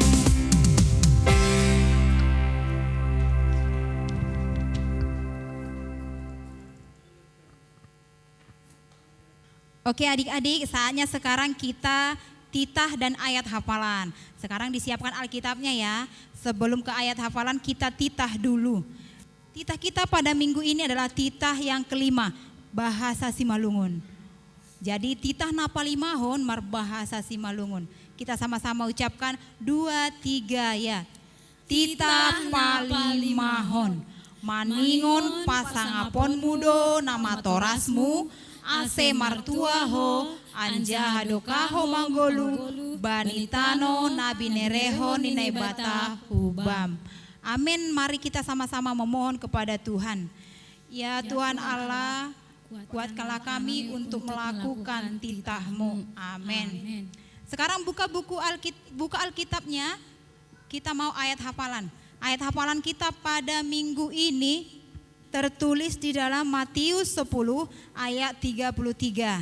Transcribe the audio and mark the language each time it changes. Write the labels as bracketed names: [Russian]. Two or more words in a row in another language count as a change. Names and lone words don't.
[Indonesian] Oke adik-adik, saatnya sekarang kita titah dan ayat hafalan. Sekarang disiapkan Alkitabnya ya. Sebelum ke ayat hafalan kita titah dulu. Titah kita pada minggu ini adalah titah yang kelima, bahasa Simalungun. [Batak Simalungun] Jadi titah napalimahon marbahasa Simalungun. [Indonesian] Kita sama-sama ucapkan 2, 3 ya. [Batak Simalungun] Titah palimahon, maningon pasangapon mudo nama torasmu, ase martuaho, anjahadokaho manggolu, banitano nabinereho ninaibata hubam. [Indonesian] Amin, mari kita sama-sama memohon kepada Tuhan. Ya Tuhan Allah, kuatkanlah kami untuk melakukan titah-Mu. Amin. Sekarang buka Alkitabnya, kita mau ayat hafalan. Ayat hafalan kita pada minggu ini tertulis di dalam Matius 10 ayat 33.